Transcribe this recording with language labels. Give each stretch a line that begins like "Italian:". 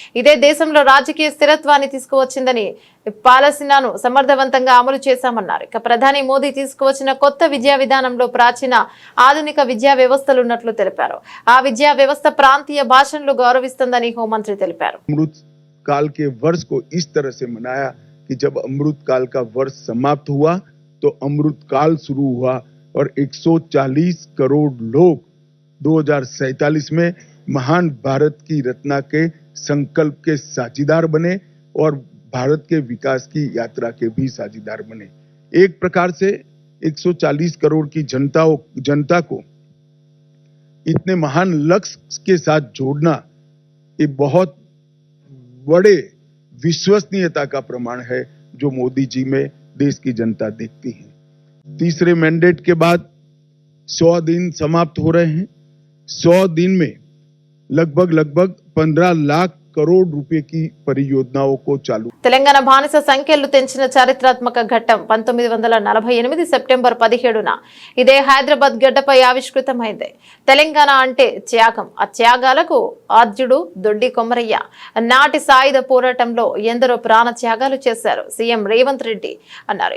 Telugu: ఇదే దేశంలో రాజకీయ స్థిరత్వాన్ని తీసుకువచ్చిందని, పాలసీలను సమర్థవంతంగా అమలు చేశామన్నారు. ఇక ప్రధాని మోదీ తీసుకువచ్చిన కొత్త విద్యా విధానంలో ప్రాచీన, ఆధునిక విద్యా వ్యవస్థలు ఉన్నట్లు తెలిపారు. ఆ విద్యా వ్యవస్థ ప్రాంతీయ భాషలను గౌరవిస్తుందని హోంమంత్రి తెలిపారు.
Hindi: अमृत काल के वर्ष को इस तरह से मनाया कि जब अमृत काल का वर्ष समाप्त हुआ तो अमृत काल शुरू हुआ और 140 करोड़ लोग 2047 में महान भारत की रचना के संकल्प के साझीदार बने और भारत के विकास की यात्रा के भी साझीदार बने. एक प्रकार से 140 करोड़ की जनता को इतने महान लक्ष्य के साथ जोड़ना ये बहुत बड़े विश्वसनीयता का प्रमाण है जो मोदी जी में देश की जनता देखती है. तीसरे मैंडेट के बाद 100 दिन समाप्त हो रहे हैं. 100 दिन में लगभग 15 लाख करोड़ रुपए की परियोजनाओं को चालू.
Telugu: తెలంగాణ బానిస సంఖ్యలు తెంచిన చారిత్రాత్మక ఘట్టం 1948 సెప్టెంబర్ 17న ఇదే హైదరాబాద్ గడ్డపై ఆవిష్కృతమైంది. తెలంగాణ అంటే త్యాగం. ఆ త్యాగాలకు ఆద్యుడు దొడ్డి కొమరయ్య. నాటి సాయుధ పోరాటంలో ఎందరో ప్రాణ త్యాగాలు చేశారు సీఎం రేవంత్ రెడ్డి అన్నారు.